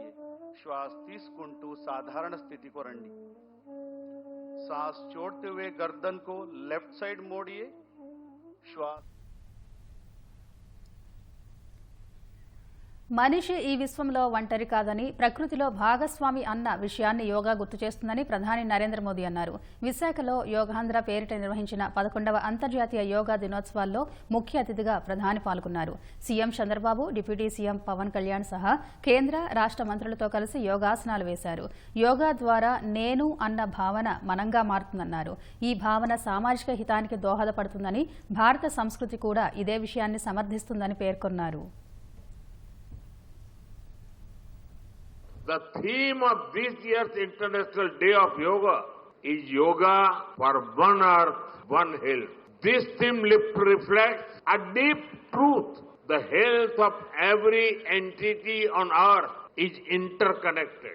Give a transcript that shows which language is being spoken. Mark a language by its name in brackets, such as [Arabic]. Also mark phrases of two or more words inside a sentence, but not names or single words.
[Telugu] श्वास తీసుకుంటూ సాధారణ స్థితికి రండి. [Hindi] सांस छोड़ते हुए गर्दन को [English] left side [Hindi] मोड़िए. श्वास [Telugu] మనిషి ఈ విశ్వంలో ఒంటరి కాదని, ప్రకృతిలో భాగస్వామి అన్న విషయాన్ని యోగా గుర్తు చేస్తుందని ప్రధాని నరేంద్ర మోదీ అన్నారు. విశాఖలో యోగాంధ్ర పేరిట నిర్వహించిన 11వ అంతర్జాతీయ యోగా దినోత్సవాల్లో ముఖ్య అతిథిగా ప్రధాని పాల్గొన్నారు. సీఎం చంద్రబాబు, డిప్యూటీ సీఎం పవన్ కళ్యాణ్ సహా కేంద్ర, రాష్ట్ర మంత్రులతో కలిసి యోగాసనాలు వేశారు. యోగా ద్వారా నేను అన్న భావన మనంగా మారుతుందన్నారు. ఈ భావన సామాజిక హితానికి దోహదపడుతుందని, భారత సంస్కృతి కూడా ఇదే విషయాన్ని సమర్థిస్తుందని పేర్కొన్నారు. [English] The theme of this year's International Day of Yoga is Yoga for One Earth, One Health. This theme reflects a deep truth. The health of every entity on earth is interconnected.